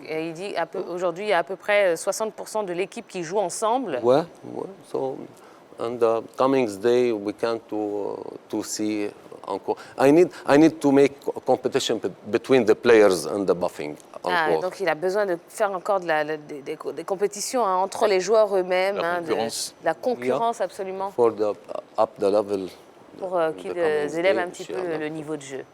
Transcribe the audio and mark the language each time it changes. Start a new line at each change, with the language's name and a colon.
French: Et il dit aujourd'hui il y a à peu près 60% de l'équipe qui joue ensemble.
English: Well, so and coming day we can to see encore. I need to make competition between the players and the Bafing.
French: Donc il a besoin de faire encore des compétitions hein, entre les joueurs eux-mêmes. La concurrence absolument.
English: For the up the level.
French: Pour qu'ils élèvent un petit peu le niveau de jeu.